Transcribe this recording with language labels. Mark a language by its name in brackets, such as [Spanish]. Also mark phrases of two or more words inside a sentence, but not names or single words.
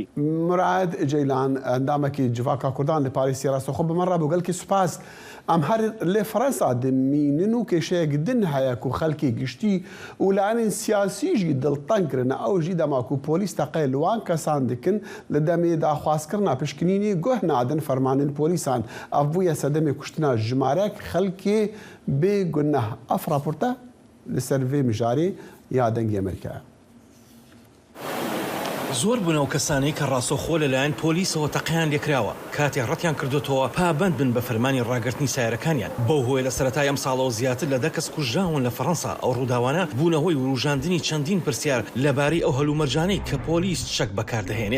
[Kurdish] Murad Ceylan endamekî civaka Kurdan li Parîsê rast xwe bi min re bû gelkî spas em her lê Fransa dimînin û kêşeyek din heye ku xelkê giştî û li anên siyasî jî dilteng kirin ew jî dema ku polîs teqê li wan kesan dikin li demê daxwazkirina pişkinînê guh nadin fermanên polîsan ev bûye sedemê kuştina jimarek xelkê bê guneh ev raporta li ser vê mijarê ya dengê Amerîkaya. [Central Kurdish] زۆر بوونەوە کەسانەی کە ڕاستەوخۆ لەلایەن پۆلیسەوە تەقیان لێکراوە کاتێک ڕەتیان کردوتەوە پابند بن بە فەرمانی ڕاگررتنی سایرەکانیان بەو هۆی لە سەرەتای ئەم ساڵەوە زیاتر لە 10 کەس کوژراون لە فەڕەنسا ئەو ڕووداوانە بوونەوەی وروژاندنی چەندین پرسیار لەبارەی ئەو هەلومەرجانەی کە پۆلیس شەک بەکاردەهێنێت.